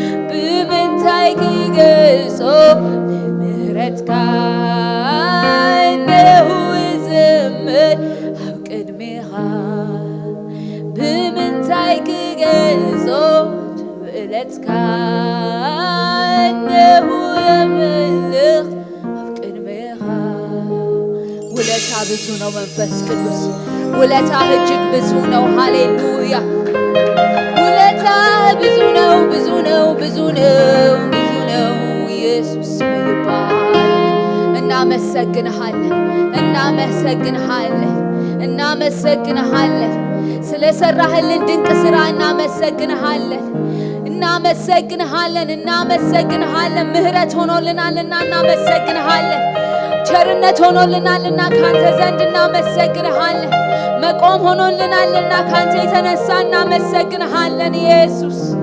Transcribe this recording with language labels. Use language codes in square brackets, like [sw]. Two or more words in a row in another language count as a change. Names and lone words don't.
[ti] ብምንታይ ክገልጾ ንምህረትካ እነሆ ዝምር ኣብ ቅድሜኻ። ብምንታይ ክገልጾ ንውለትካ እነሆ የምልኽ ኣብ ቅድሜኻ። [am] ውለታ ብዙ ነው መንፈስ ቅዱስ፣ ውለታ እጅግ ብዙ ነው። ሃሌሉያ። ውለታ ብዙ ነው፣ ብዙ ነው፣ ብዙ ነው፣ ብዙ ነው። ኢየሱስ ስም ይባረክ። እናመሰግንሃለን፣ እናመሰግንሃለን፣ እናመሰግንሃለን። ስለሰራህልን ድንቅ ስራ እናመሰግንሃለን፣ እናመሰግንሃለን፣ እናመሰግንሃለን። ምህረት ሆኖልናልና እናመሰግንሃለን። ቸርነት ሆኖልናልና ካንተ ዘንድ እናመሰግንሃለን። መቆም ሆኖልናልና ካንተ የተነሳ እናመሰግንሃለን። ኢየሱስ